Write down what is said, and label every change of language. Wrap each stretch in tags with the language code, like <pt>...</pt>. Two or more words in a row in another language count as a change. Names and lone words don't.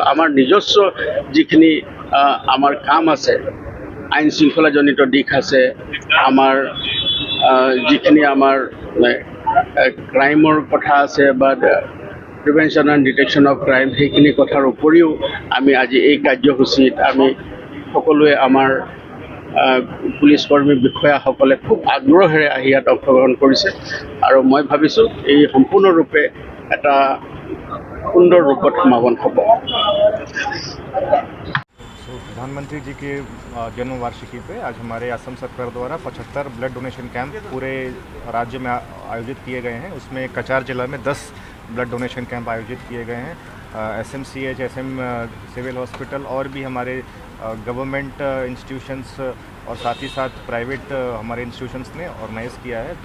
<as>আমাৰ নিজস্ব যিখিনি আমাৰ কাম আছে, আইন শৃংখলাজনিত দিশ আছে, আমাৰ যিখিনি আমাৰ ক্ৰাইমৰ কথা আছে বা</as> <en>prevention and detection of crime</en> <as>সেইখিনি কথাৰ উপৰিও আমি আজি এই কাৰ্যসূচীত আমি সকলোৱে আমাৰ পুলিচ কৰ্মী বিষয়াসকলে খুব আগ্ৰহেৰে আহি ইয়াত অংশগ্ৰহণ কৰিছে আৰু মই ভাবিছোঁ এই সম্পূৰ্ণৰূপে এটা সুন্দৰ ৰূপত সমাপন হ'ব।</as> <hi>प्रधानमंत्री जी के जन्म वार्षिकी पे आज हमारे असम सरकार द्वारा 75</hi> <en>blood donation camp</en> <hi>पूरे राज्य में आयोजित किए गए हैं। उसमें कचार जिला में 10</hi> <en>blood donation camp</en> <hi>आयोजित किए गए हैं। SMCH, SM सिविल हॉस्पिटल और भी हमारे</hi> <en>government institutions</en> <hi>और साथ ही साथ प्राइवेट हमारे इंस्टीट्यूशंस ने ऑर्गेनाइज़ किया है।</hi>